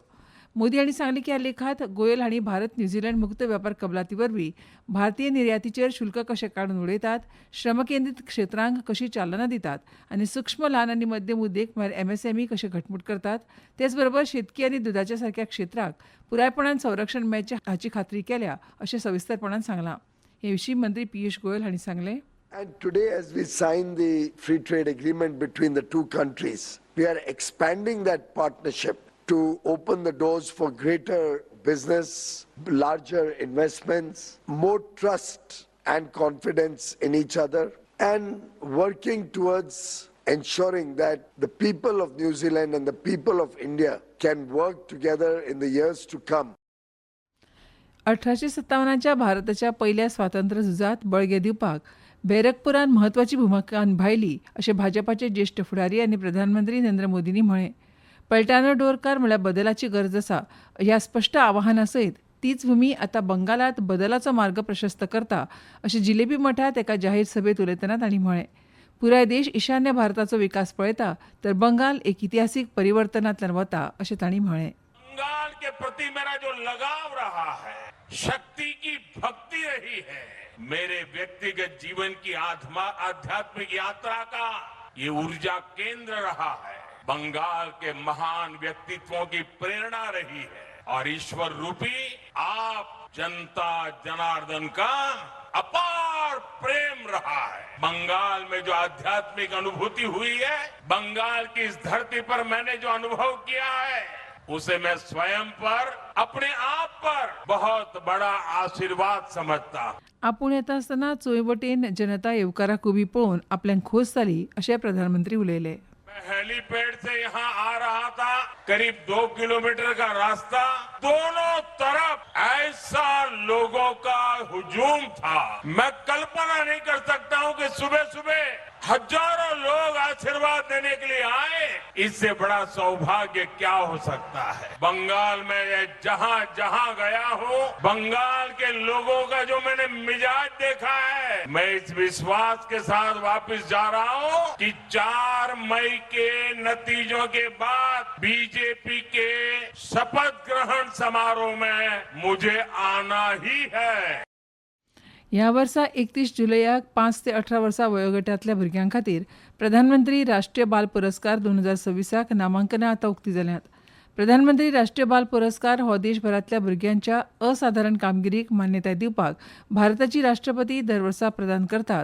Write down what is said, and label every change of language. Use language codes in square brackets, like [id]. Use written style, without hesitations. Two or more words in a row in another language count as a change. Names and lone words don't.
[kok] मोदी हांणी सांगलें की ह्या लेखांत गोयल हांणी भारत न्यूझीलंड मुक्त वेपार कबलाती वरवीं भारतीय निर्यातीचेर शुल्क कशें काडून उडयतात, श्रमकेंद्रीत क्षेत्रांक कशी चालना दितात आनी सूक्ष्म ल्हान आनी मध्यम उद्देग म्हळ्यार MSME कशे घटमूट करतात, तेच बरोबर शेतकी आनी दुदाच्या सारक्या क्षेत्राक पुरायपणान संरक्षण मेळचें हाची खात्री केल्या अशें सविस्तरपणान सांगलां. हे विशीं मंत्री पियुष गोयल हांणी सांगलें. [en] And today, as we sign the free trade agreement between the two countries, we are expanding that partnership to open the doors for greater business, larger investments, more trust and confidence in each other, and working towards ensuring that the people of New Zealand and the people of India can work together in the years to come. [kok] 1857च्या भारताच्या पहिल्या स्वातंत्र्य झुजात बळगे दिवपाक बॅरकपुरान म्हत्वाची भुमिका निभायली अशें भाजपाचे ज्येश्ठ फुडारी आनी प्रधानमंत्री नरेंद्र मोदींनी म्हळें. [bn] পালটানো দরকার [kok] म्हळ्यार बदलाची गरज आसा ह्या स्पश्ट आवाहना सयत तीच भूमी आतां बंगालात बदलाचो मार्ग प्रशस्त करता अशें जिलेबी मठांत एका जाहीर सभेत उलयतना तांणी म्हळें. पुराय देश ईशान्य भारताचो विकास पळयता तर बंगाल एक इतिहासीक परिवर्तनांतल्यान वता अशें तांणी म्हळें. [hi] बंगाल के प्रति मेरा जो लगाव रहा है, शक्ति की भक्ति रही है, मेरे व्यक्तिगत जीवन की आध्यात्मिक यात्रा का ये ऊर्जा केंद्र रहा है, बंगाल के महान व्यक्तित्वों की प्रेरणा रही है और ईश्वर रूपी आप जनता जनार्दन का अपार प्रेम रहा है. बंगाल में जो आध्यात्मिक अनुभूति हुई है, बंगाल की इस धरती पर मैंने जो अनुभव किया है, उसे मैं स्वयं पर, अपने आप पर बहुत बड़ा आशीर्वाद समझता हूं. [kok] आपूण येता आसतना चोय वटेन जनता येवकाराक उबी पळोवन आपल्याक खोस जाली अशें प्रधानमंत्री उलयले. [hi] मैं हेलीपैड से यहाँ आ रहा था, करीब 2 किलोमीटर का रास्ता, दोनों तरफ ऐसा लोगों का हुजूम था. मैं कल्पना नहीं कर सकता हूँ कि सुबह सुबह हजारों लोग आशीर्वाद देने के लिए आए. इससे बड़ा सौभाग्य क्या हो सकता है. बंगाल में जहाँ जहाँ गया हूँ, बंगाल के लोगों का जो मैंने मिजाज देखा है, मैं इस विश्वास के साथ वापस जा रहा हूँ कि 4 मई के नतीजों के बाद बीजेपी के शपथ ग्रहण समारोह में मुझे आना ही है. [kok] ह्या वर्सा 31 जुलयाक 5 ते 18 वर्सां वयोगटांतल्या भुरग्यां खातीर प्रधानमंत्री राष्ट्रीय बाल पुरस्कार 2026क नामांकनां आतां उक्तीं जाल्यांत. प्रधानमंत्री राष्ट्रीय बाल पुरस्कार हो देशभरांतल्या भुरग्यांच्या असाधारण कामगिरीक मान्यताय दिवपाक भारताची राष्ट्रपती दर वर्सा प्रदान करतात.